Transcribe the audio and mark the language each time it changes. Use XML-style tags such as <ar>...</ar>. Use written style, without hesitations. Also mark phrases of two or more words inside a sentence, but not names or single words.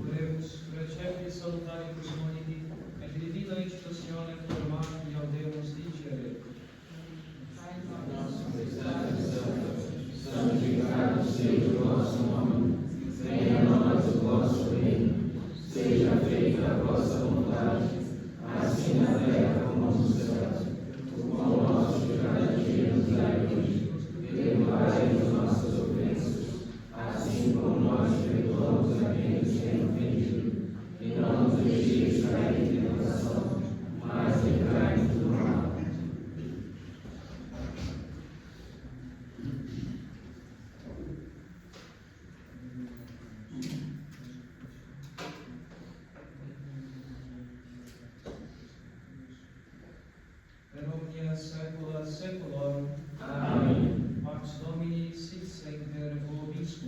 <la>Oremus recepti salutaribus moniti et divina institutione formati audemus dicere.</la> <pt>Santificado seja o vosso nome, venha a nós o vosso reino, seja feita a vossa vontade, assim na terra como nos céus. O pão nosso de cada dia nos dai hoje, perdoai as nossas ofensas, assim como nós perdoamos a quem nos tem ofendido, e não nos deixeis cair em tentação, mas livrai-nos do mal.</pt> <la>Per omnia saecula saeculorum.</la> <pt>Amém.</pt> <la>Pax Domini sit semper vobiscum.</la>